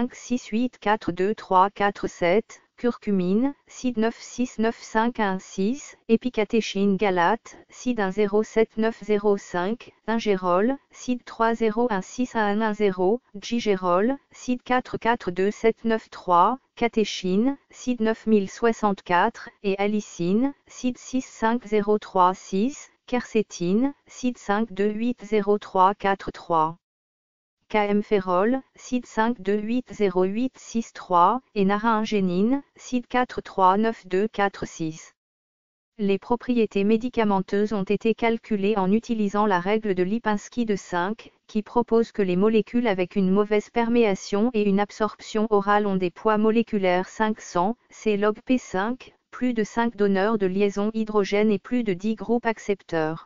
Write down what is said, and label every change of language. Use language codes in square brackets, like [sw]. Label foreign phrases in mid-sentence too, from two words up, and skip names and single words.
[fr] 568423-4-7, curcumine, CID 969516, épicatéchine galate, CID 107905, dingerol, CID 30161110, gigérol, CID 442793, catéchine, CID 9064, et alicine, CID 65036, quercétine, CID 528043-43. KM-phérol, CID 528086-3, et naringénine, CID 439246. Les propriétés médicamenteuses ont été calculées en utilisant la règle de Lipinski de 5, qui propose que les molécules avec une mauvaise perméation et une absorption orale ont des poids moléculaires 500, C log P5, plus de 5 donneurs de liaison hydrogène et plus de 10 groupes accepteurs.